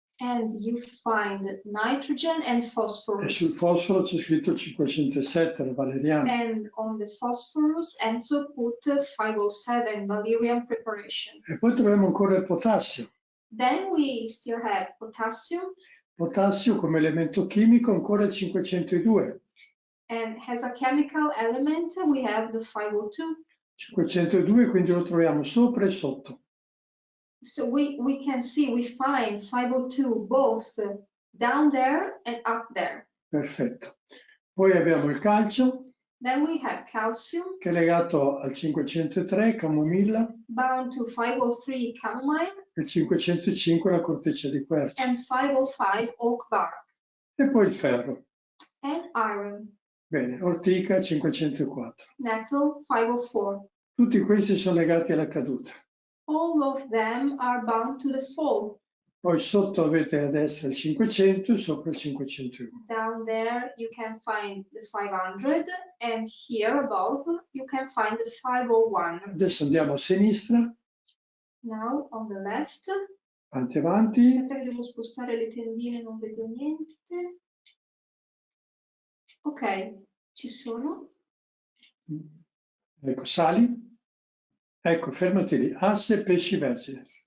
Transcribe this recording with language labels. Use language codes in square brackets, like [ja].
[en] and you find nitrogen and [it] E sul [en] phosphorus. [it] fosforo c'è scritto 507, la valeriana. [en] And on the phosphorus, Enzo put 507 Valerian preparation. [it] E poi troviamo ancora il potassio. [en] Then we still have potassium, [it] Potassio come elemento chimico ancora il 502. [en] and as a chemical element we have the 502. [it] 502, quindi lo troviamo sopra e sotto. [en] So we can see, we find 502 both down there and up there. [it] Perfetto. Poi abbiamo il calcio, [en] Then we have calcium, [it] che è legato al 503, camomilla, [en] bound to 503 chamomile, [it] e 505 la corteccia di quercia. [en] and 505 oak bark, [it] E poi il ferro. [en] and iron, [it] Bene, ortica 504. [en] nettle 504. [it] Tutti questi sono legati alla caduta. [en] All of them are bound to the fall. [it] Poi sotto avete a destra il 500 e sopra il 501. [en] Down there you can find the 500, and here above you can find the 501. [it] Adesso andiamo a sinistra, [en] Now on the left, [it] avanti. aspetta che devo spostare le tendine, non vedo niente. Ok, ci sono. Ecco, sali. Ecco, fermati lì. Asse, pesci, vergine.